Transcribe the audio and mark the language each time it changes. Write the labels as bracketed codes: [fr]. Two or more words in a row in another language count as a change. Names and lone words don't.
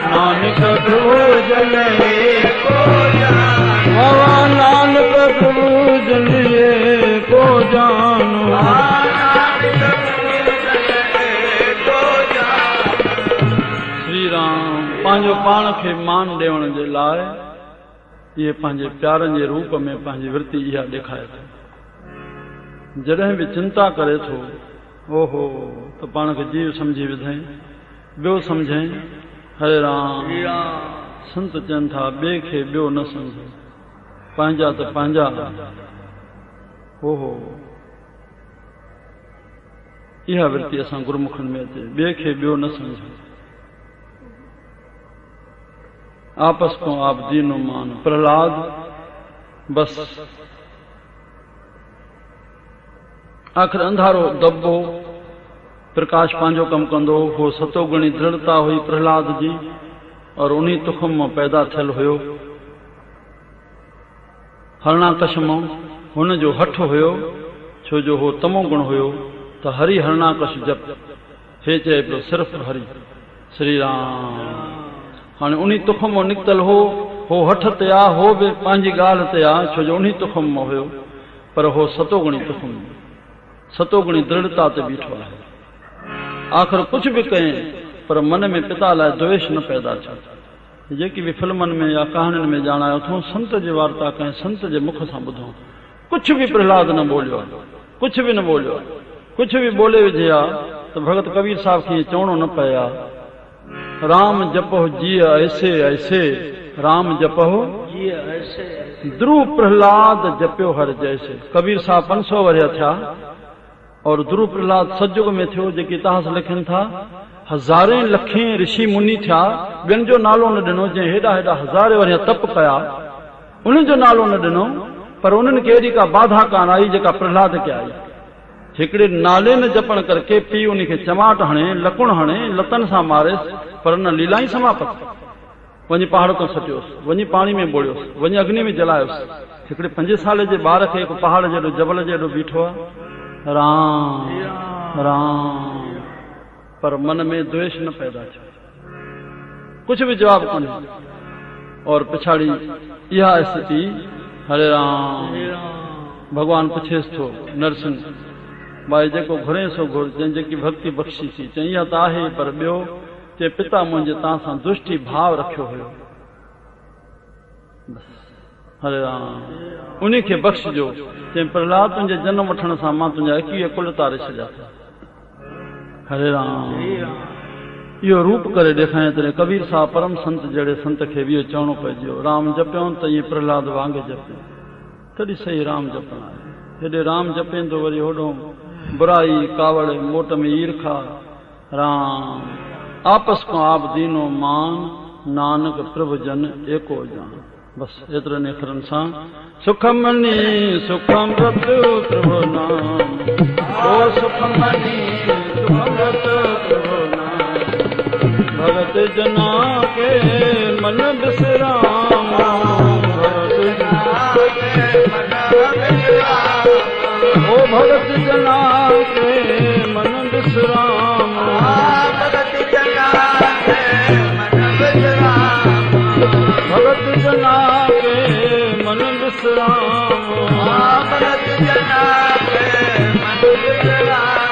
[pa] ਨਾਨਕ ਪ੍ਰਭੂ ਜਨ ਏਕੋ ਜਾਨੋ, ਬਾਬਾ ਨਾਨਕ ਪ੍ਰਭੂ ਜਨ ਏਕੋ ਜਾਨੋ, [sd] श्री राम पंहिंजो पाण खे मान ॾियण जे लाइ इहे पंहिंजे प्यारनि जे रूप में पंहिंजी वृत्ति इहा ॾेखारे थो। जॾहिं बि चिंता करे थो ओहो त पाण खे जीव सम्झी विधई, ॿियो सम्झई हरे राम। संत चवनि था ॿिए खे ॿियो न सम्झो, पंहिंजा त पंहिंजा। ओहो इहा वृत्ति असां गुरुमुखनि में अचे, ॿिए खे ॿियो न सम्झो। [pa] ਆਪਸ ਕੋ ਆਪ ਦੀਨੋ ਮਾਨ। [sd] प्रहलाद बस आखिर अंधारो दबो, प्रकाश पंहिंजो कमु कंदो हो। सतोगुणी दृढ़ता हुई प्रहलाद जी, और उन्हीं तुखम मां पैदा थियल हुयो। हरणाकश मां हुन जो हठ हुयो, छो जो हो तमो गुण हुयो। त हरि हरणाकश जप, हे चए पियो सिर्फ़ हरि श्री राम। हाणे उन्हीं तुखम मां निकितल हो हठ ते आ, हो बि पंहिंजी ॻाल्हि ते आ, छो जो उन्हीं तुखम मां हुयो। पर हो सतोगुणी तुखम, सतोगुणी दृढ़ता ते बीठो आहे। आख़िर कुझु बि कयईं पर मन में पिता लाइ द्वेष न पैदा थियो। जेकी बि फिल्मनि में या कहाणियुनि में ॼाणायो अथऊं, संत जी वार्ता कयईं, संत जे मुख सां ॿुधूं। कुझु बि प्रहलाद न बोलियो, कुझु बि न बोलियो। कुझु बि बोले विझे आ त भगत कबीर साहब खे चवणो न पए आ, [pa] ਰਾਮ ਜਪੋ ਜੀਅ ਐਸੇ ਐਸੇ, ਰਾਮ ਜਪੋ ਜੀਅ ਐਸੇ। ਧ੍ਰੂ ਪ੍ਰਹਲਾਦ ਜਪਿਓ ਹਰ ਜੈਸੇ। [sd] कबीर साहब 500 वरिया थिया और ध्रुव प्रहलाद सतयुग में थियो। जेके इतिहास लिखनि था, हज़ारे लखे ऋषि मुनि थिया, ॿियनि जो नालो न ॾिनो। जंहिं हेॾा हेॾा हज़ारे वरिया तप कया, उन्हनि जो नालो न ॾिनो, पर उन्हनि खे अहिड़ी का बाधा कान आई जेका प्रहलाद खे आई। हिकिड़े नाले न जपण करके पीउ उन खे चमाट हणे, लकुण हणे, लतनि सां मारेसि, पर न लीला ई समाप्त। वञी पहाड़ तो सटियोसि, वञी पाणी में ॿोड़ियोसि, वञी अग्नि में जलायोसि। हिकिड़े 5 साल जे ॿार खे हिकु पहाड़ जहिड़ो जबल जहिड़ो बीठो आहे, राम राम, पर मन में द्वेष न पैदा थियो, कुझु बि जवाब कोन्हे। और पिछाड़ी इहा स्थिति हरे राम। भगवान पुछेसि थो नरसिंह भाई जेको घुरे सो घुर, जंहिं जेकी भक्ति बख़्शी थी। चई इहा त आहे, पर ॿियो चए पिता मुंहिंजे तव्हां सां दुष्टि भाव रखियो हुयो, हरे राम, उन खे बख़्शजो। चई प्रहलाद तुंहिंजे जनम वठण सां मां तुंहिंजा 21 कुल तारे छॾिया था, हरे राम। इहो रूप करे ॾेखारे। तॾहिं कबीर साहब परम संत जहिड़े संत खे बि इहो चवणो पइजियो, राम जपियो त ईअं प्रहलाद वांगुरु जपे, तॾहिं सही राम जपणु आहे। हेॾे राम जपे थो, वरी होॾो बुराई कावड़, मोट में ईर्खा। [pa] ਰਾਮ ਆਪਸ ਕੋ ਆਪ ਦੀਨੋ ਮਾਨ, ਨਾਨਕ ਪ੍ਰਭੂ ਜਨ ਏਕੋ ਜਾਨ। [sd] बस एतिरनि अखरनि सां [pa] ਸੁਖਮਨੀ ਸੁਖਮ ਰਤ ਪ੍ਰਭੂ ਨਾਮ, ਓ ਸੁਖਮਨੀ ਸੁਖਮ ਰਤ ਪ੍ਰਭੂ ਨਾਮ। ਭਗਤ ਜਨਾ ਕੇ ਮਨ ਬਿਸਰਾਮ, ਭਗਤ ਜਨਾ ਕੇ ਮਨ ਬਿਸਰਾਮ, ਓ ਭਗਤ ਜਨਾ ਕੇ ਮਨ ਬਿਸਰਾਮ, ਭਗਤ ਜਨਾ ਕੇ ਮਨ ਬਿਸਰਾਮ, ਭਗਤ ਜਨਾ ਕੇ ਮਨ ਬਿਸਰਾਮ, ਭਗਤ ਜਨਾ ਕੇ ਮਨ ਬਿਸਰਾਮ।